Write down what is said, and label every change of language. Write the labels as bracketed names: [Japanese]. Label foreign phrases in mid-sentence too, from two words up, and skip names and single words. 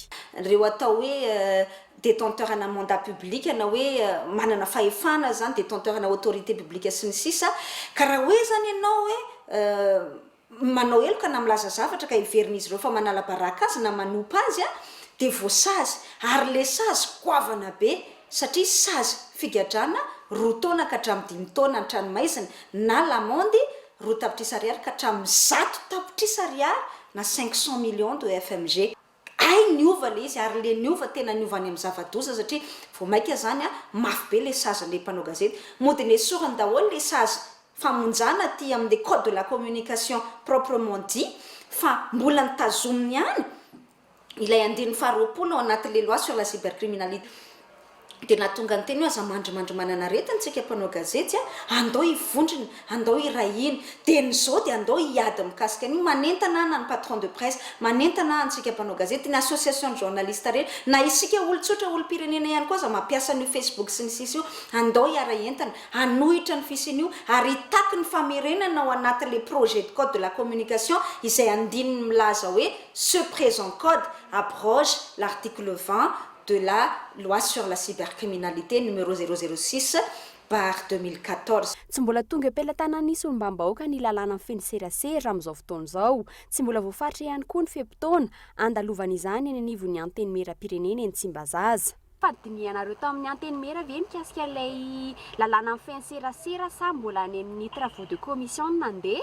[Malagasy] Reo atao hoe détenteur na [French] mandat public [Malagasy] na hoe manana fahefana zany détenteur na [French] autorité publique [Malagasy] sy ny sisa ka raha hoe zany ianao hoe manao eloka na milaza zavatra ka iverin'izy ireo fa manala baraka azy na manompa azy dia voasazy ary le sazy goavana be satria sazy figadrana 2 taona ka hatramin'ny 5 taona ny tranomaizina na lamandy 2 tapitrisa ariary ka hatramin'ny 100 tapitrisa ariary na [French] 500 millions de FMG. [Malagasy] Ay niova le izy ary le niova tena niovany amin'ny zava-doza satria vao maika zany mafy be le sazy le mpanao gazety modiny esorany daholo le sazy famonjana ty amin'ny [French] code de la communication proprement dit [Malagasy] fa mbola nitazominy ihany ilay andininy faharoapolo ao anatin'le [French] loi sur la cybercriminalité. [Malagasy] Dia nahatonga ny teny hoe aza mandrimandry manana aretina tsika mpanao gazety andao hivondrina andao hirahina dia nyzao dia andao hiady mikasika an'io manentana na ny [French] patron de presse [Malagasy] manentana antsika mpanao gazety ny [French] association de journaliste [Malagasy] reny na isika olon-tsotra olom-pirenena ihany koa za mampiasa ny Facebook sy ny sisa io andao hiara entana hanohitra ny fisin'io ary hitaky ny famerenana ao anatin'le [French] projet de code de la communication [Malagasy] izay andininy milaza hoe [French] ce présent code abroge l'article 20 de la loi sur la cybercriminalité numéro 006/2014. [Malagasy] Tsy mbola tonga am-pelatana nisy olombam-bahoaka ny lalàna mifeny serasera amin'izao fotoana izao. Tsy mbola voafaritra ihany koa ny feim-potoana andalovana izany eny anivon'ny antenimieram-pirenena eny Tsimbazaza. Fadinianareo tao amin'ny antenimera ve mikasika ilay lalàna mifeny serasera sa mbola any amin'ny [French] travaux de commission [Malagasy] nandeha?